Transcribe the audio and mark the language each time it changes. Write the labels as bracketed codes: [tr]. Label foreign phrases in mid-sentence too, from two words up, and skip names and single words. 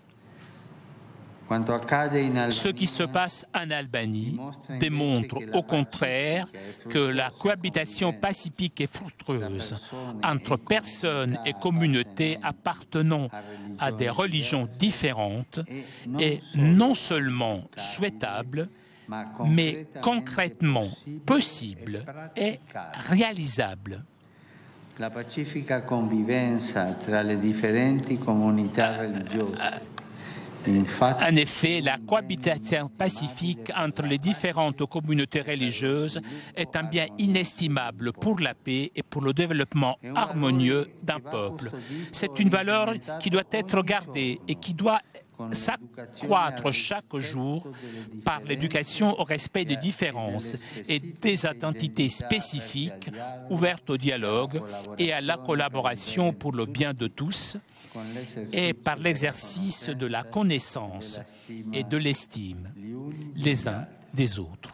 [fr] Ce qui se passe en Albanie démontre au contraire que la cohabitation pacifique et fructueuse entre personnes et communautés appartenant à des religions différentes est non seulement souhaitable, mais concrètement possible et réalisable. [it] La pacifica convivenza tra le differenti comunità religiose. [fr] En effet, la cohabitation pacifique entre les différentes communautés religieuses est un bien inestimable pour la paix et pour le développement harmonieux d'un peuple. C'est une valeur qui doit être gardée et qui doit s'accroître chaque jour par l'éducation au respect des différences et des identités spécifiques ouvertes au dialogue et à la collaboration pour le bien de tous, et par l'exercice de la connaissance et de l'estime les uns des autres.